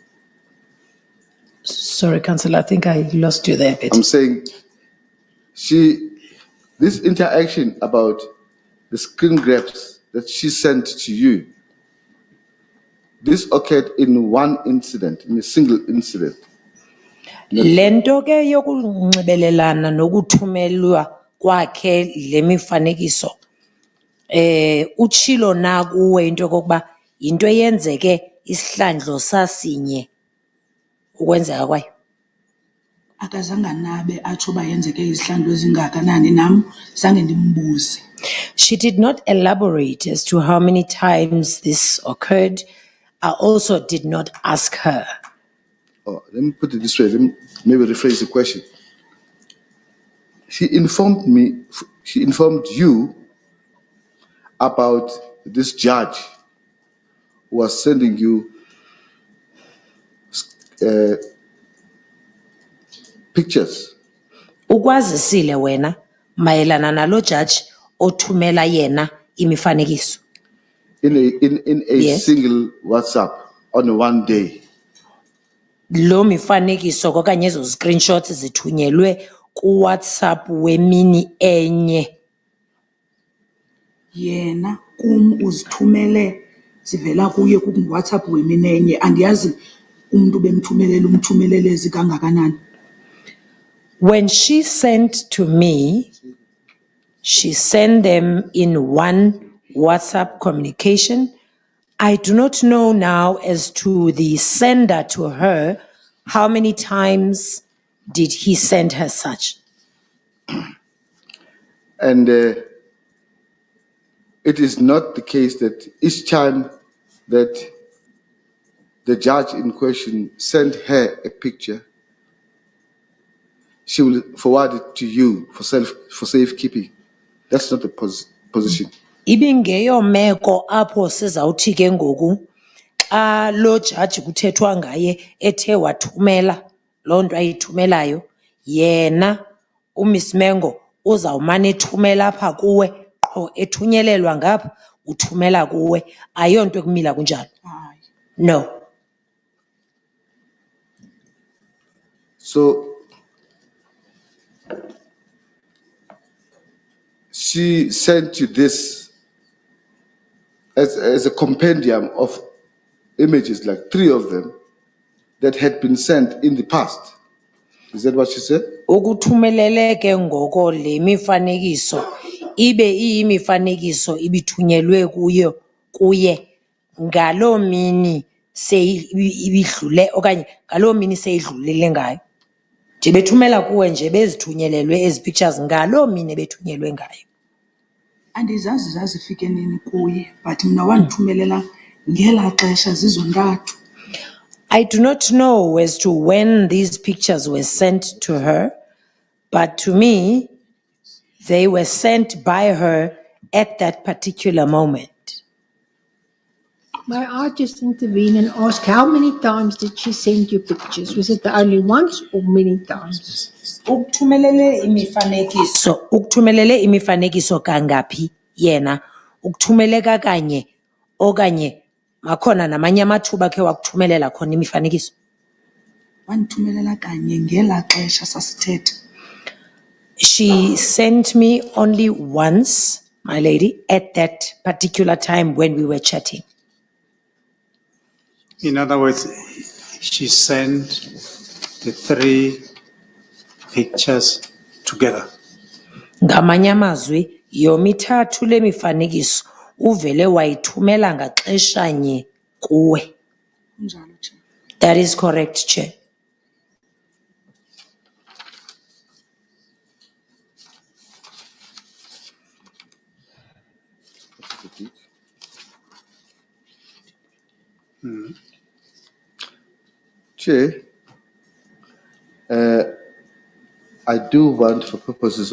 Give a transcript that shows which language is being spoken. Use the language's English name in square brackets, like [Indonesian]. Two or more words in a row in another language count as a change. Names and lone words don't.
[English] Sorry, Councillor, I think I lost you there a bit. I'm saying this interaction about the screen grabs that she sent to you, this occurred in one incident, in a single incident. [Xhosa] Lento ke yokunxibelelana nokuthumelwa kwakhe le mifanekiso utshilo na kuwe into yokokuba into eyenzeke isihlandlo sasinye ukwenzeka kwayo. Akazange nabe atsho uba yenzeke izihlandlo ezingakanani, nam zange ndimbuze. [English] She did not elaborate as to how many times this occurred. I also did not ask her. Oh, let me put it this way. Let me maybe rephrase the question. She informed you about this judge who was sending you pictures. [Xhosa] Ukwazisile wena mayelana nalo judge othumela yena imifanekiso. [English] In a Yes. single WhatsApp on one day. [Xhosa] Lo mifanekiso okanye ezo screenshots zithunyelwe ku WhatsApp wemini enye. Yena uzithumele zivela kuye WhatsApp wemini enye, andiyazi umuntu bemthumelele ezikangakanani. [English] When she sent to me, she sent them in one WhatsApp communication. I do not know now as to the sender to her, how many times did he send her such? And it is not the case that each time that the judge in question sent her a picture, she will forward it to you for safekeeping. That's not the position. [Xhosa] Ibingeyo meko apho sizawuthi ke ngoku xa lo judge kuthethwa ngaye ethe wathumela loo nto ayithumelayo yena uMiss Mengo uzawumane ethumela apha kuwe qho ethunyelelwa ngapha uthumela kuwe ayonto ekumila kunjalo. [English] No. So she sent you this as a compendium of images, like 3 of them, that had been sent in the past. Is that what she said? [Xhosa] Ukuthumelele ke ngoko le mifanekiso ibe iyimifanekiso ibithunyelwe kuye ngaloo mini ibidlule okanye ngaloo mini seyidlulile ngayo. Nje bethumela kuwe nje bezithunyelelwe ezi pictures ngaloo mini bethunyelwe ngayo. Andizazi zazifike nini kuye, but mna wandithumelela ngela xesha zizontathu. [English] I do not know as to when these pictures were sent to her, but to me, they were sent by her at that particular moment. May I just intervene and ask, how many times did she send you pictures? Was it the only once or many times? [Xhosa] Ukuthumelele imifanekiso kangaphi yena ukuthumele kakanye okanye makhona namanye amathuba ke wakuthumelela khona imifanekiso. Wandithumelela kanye ngela xesha sasithetha. [English] She sent me only once, my lady, at that particular time when we were chatting. In other words, she sent the 3 pictures together. [Xhosa] Ngamanye amazwi yomithathu le mifanekiso uvele wayithumela ngaxeshanye kuwe. [English] That is correct, Chair. Chair, I do want, for purposes